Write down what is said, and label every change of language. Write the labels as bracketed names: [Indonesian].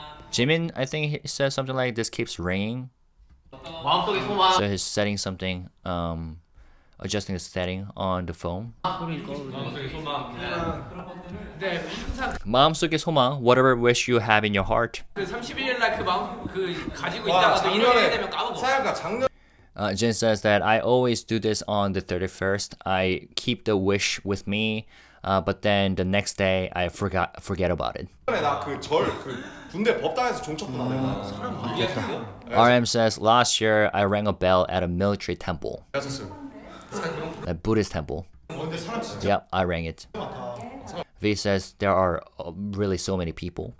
[English] Jimin, I think he says something like this keeps ringing. [Korean] 마음속에 소망 [English] So he's setting something, adjusting the setting on the phone. [Korean] 마음속의 소망, [English] whatever wish you have in your heart. [Korean] 그 31일 날 그 마음 그 가지고 있다가도 일요일 되면 까먹어. 사야가 작년 [English] Jin says that I always do this on the 31st. I keep the wish with me, but then the next day I forget about it. [Korean] 나그 군대 법당에서 종쳤구나 내가. [English] RM says last year I rang a bell at a military temple, a Buddhist temple. Yep, I rang it. V says there are really so many people.